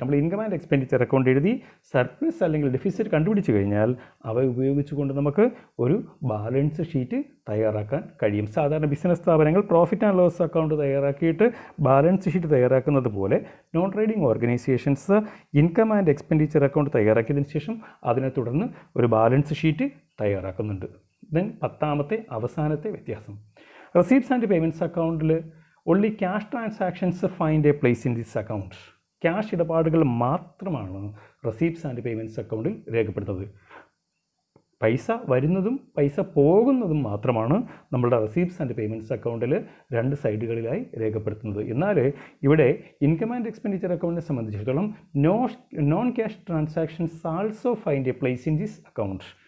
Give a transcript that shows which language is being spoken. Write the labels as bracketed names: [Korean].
[Malayalam] നമ്മൾ income and expenditure account എഴുതി surplus അല്ലെങ്കിൽ ഡെഫിസിറ്റ് കണ്ടുപിടിച്ച് കഴിഞ്ഞാൽ അവ ഉപയോഗിച്ചുകൊണ്ട് നമുക്ക് ഒരു ബാലൻസ് ഷീറ്റ് തയ്യാറാക്കാൻ കഴിയും. സാധാരണ ബിസിനസ് സ്ഥാപനങ്ങൾ profit and loss account തയ്യാറാക്കിയിട്ട് balance sheet തയ്യാറാക്കുന്നത് പോലെ non trading organisations income and expenditure account തയ്യാറാക്കിയതിന് ശേഷം അതിനെ തുടർന്ന് ഒരു ബാലൻസ് ഷീറ്റ് തയ്യാറാക്കുന്നുണ്ട്. ദെൻ പത്താമത്തെ അവസാനത്തെ വ്യത്യാസം, റെസീപ്റ്റ്സ് ആൻഡ് പേയ്മെൻറ്റ്സ് അക്കൗണ്ടിൽ [English] only cash transactions find a place in this account. [Malayalam] Cash ഇടപാടുകൾ മാത്രമാണ് റെസീപ്റ്റ്സ് ആൻഡ് പേയ്മെൻറ്റ്സ് അക്കൗണ്ടിൽ രേഖപ്പെടുത്തുന്നത്. പൈസ വരുന്നതും പൈസ പോകുന്നതും മാത്രമാണ് നമ്മളുടെ റെസീപ്റ്റ്സ് ആൻഡ് പേയ്മെൻറ്റ്സ് അക്കൗണ്ടിൽ രണ്ട് സൈഡുകളിലായി രേഖപ്പെടുത്തുന്നത്. എന്നാൽ ഇവിടെ ഇൻകം ആൻഡ് എക്സ്പെൻഡിച്ചർ അക്കൗണ്ടിനെ സംബന്ധിച്ചിടത്തോളം [English] Non cash transactions also find a place in this account.